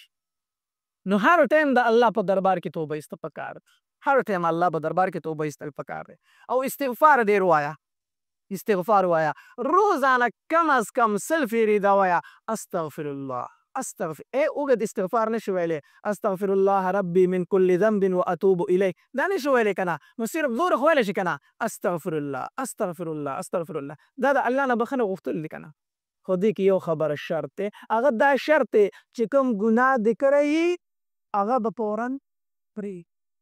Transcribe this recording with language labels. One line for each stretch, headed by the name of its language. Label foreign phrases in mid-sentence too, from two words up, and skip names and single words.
Pashto: نو هر ټایم د الله په دربار کې توبه ایسته پکار دی، هر ټایم الله په دربار کې توبه ایستل پکار دی. او استغفار ډېر وایه، استغفار وایه، روزانه کم از کم 100 فیرې دا وایه
Arabic: استغفر الله، استغفر.
Pashto: اوږد استغفار نشي ویلی،
Arabic: استغفر الله ربي من كل ذنب واتوب الیه،
Pashto: دا نشي ویلی که نه. نو صرف زور خو ویلی شي که نه
Arabic: استغفر الله استغفر الله استغفر الله.
Pashto: دا د الله نه بخښنه غوښتل دي که نه. خو دې کې یو خبره شرط دی، هغه دا شرط دی چې کوم ګناه دې کړی هغه به فوراً پرې